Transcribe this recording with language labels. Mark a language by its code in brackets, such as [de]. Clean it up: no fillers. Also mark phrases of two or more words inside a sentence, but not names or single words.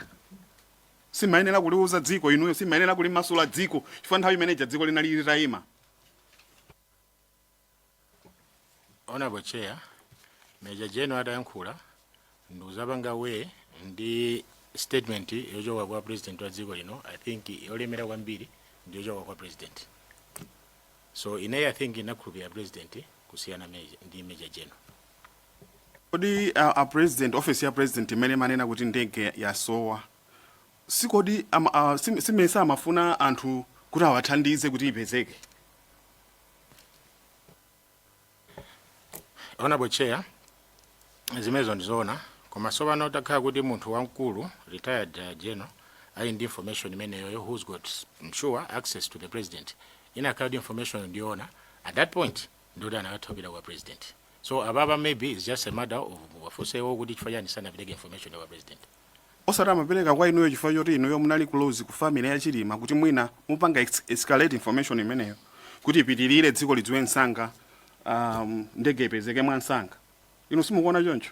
[ny] Simayenera kuliuza dziko inuyo simayenera kulimasula dziko chifukwa nthawi imene dziko linali litayima. [en] Honorable Chair, Major General [ny] adayankhula nduzapanga we ndi statement yochoka kwa president wa dziko lino [en] I think [ny] yolemera kwambiri ndi yochoka kwa president. [en] So I think [ny] inakhulupirira president kusiyana ndi [en] Major General. [ny] Kodi a [en] president office [ny] ya president imene manena kuti ndege yasowa sikodi simesa amafuna anthu kuti awathandize kuti ipezeke. [en] Honorable Chair, [ny] zimezo ndizoona koma sopano takhala kuti munthu wamkulu [en] retired general [ny] ali ndi information imeneyo [en] who's got I'm sure access to the president [ny] inakhala information ndiona [en] at that point [ny] ndoti anakathopera kwa president. [en] So [ny] ababa [en] maybe it's just a matter of [ny] wafusewo kuti chifukwa chani sanapereke information kwa president. Osati amapereka kwa inuyo chifukwa choti inuyo munali close ku family ya Chilima kuti mwina mupanga [en] escalate information [ny] imeneyo kuti ipitirire dziko lidziwe msanga ndege ipezeke mwansanga. Inu simukuona choncho.